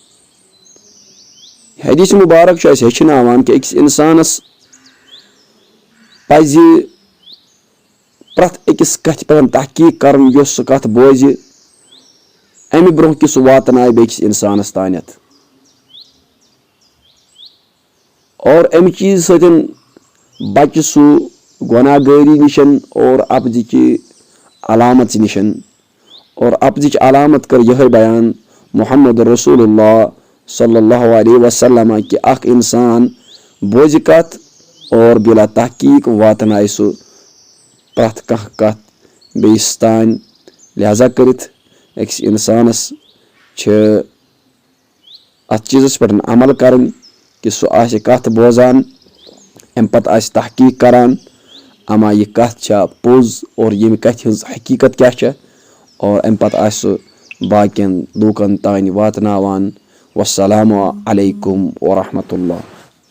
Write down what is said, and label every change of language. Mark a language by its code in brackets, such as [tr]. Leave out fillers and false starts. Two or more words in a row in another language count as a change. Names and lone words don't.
[ks] हदीस मुबारक छ अस हेचनावान कि अकिस इंसानस पज़ प्रथ अकिस कथ पे तहकीक करन यस सु कथ बोझ अमि ब्रोह कि सह वातनाय बेकिस इंसानस तानत और अमि चीज सतन बच सह गुनाहगारी निशन और अपजिच अलामत निशन। और अपजिच अलामत कर यह बयान मुहम्मद रसूलुल्लाह [ar] صلى الله عليه وسلم [ks] कि अख इंसान बोझ कथ और बिला तहकीक वातनाय सह प्रथ कह कथ बेइस तान। लिहाजा करित अकिस इंसानस अत चीज़स पे अमल करन कि सह आसे कथ बोजान अम पत आसे तहकीक करान अमा यह कथ छा पोज और यम कथ हिंज हकीकत क्या छा और अम पत आसे सह बाकियन लूकन तान वातनावान। [ar] والسلام عليكم ورحمة الله.